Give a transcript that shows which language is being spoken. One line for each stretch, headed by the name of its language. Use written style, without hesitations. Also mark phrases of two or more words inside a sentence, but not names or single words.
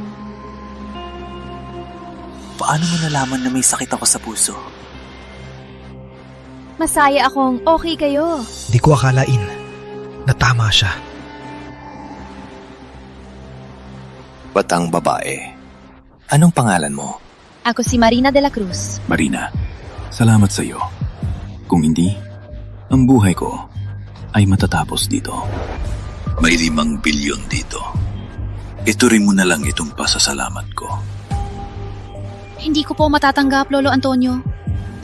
Filipino: Paano mo nalaman na may sakit ako sa puso? Masaya akong okay kayo. Di ko akalain na tama siya. Batang babae. Anong pangalan mo? Ako si Marina de la Cruz. Marina, salamat sa iyo. Kung hindi, ang buhay ko ay matatapos dito. May 5 bilyon dito. Ituring mo na lang itong pasasalamat ko. Hindi ko po matatanggap, Lolo Antonio.